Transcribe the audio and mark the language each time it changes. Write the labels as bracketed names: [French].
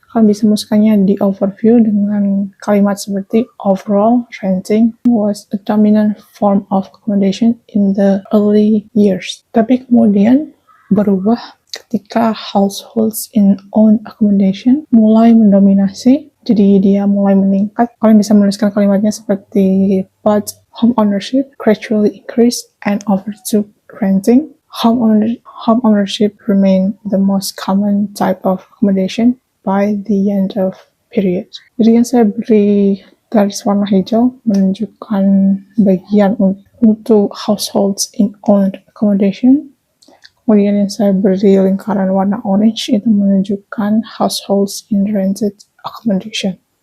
[Indonesian] Kalian bisa masukkannya di overview dengan kalimat seperti [English] overall renting was a dominant form of accommodation in the early years. [Indonesian] Tapi kemudian berubah ketika [English] households in owned accommodation [Indonesian] mulai mendominasi. Jadi dia mulai meningkat. Kalian bisa menuliskan kalimatnya seperti [English] but home ownership gradually increased and overtook renting. Home ownership remained the most common type of accommodation by the end of period. [Indonesian] Jadi yang saya beri garis warna hijau menunjukkan bagian untuk [English] households in owned accommodation. [Indonesian] Kemudian yang saya beri lingkaran warna orange itu menunjukkan [English] households in rented accommodation.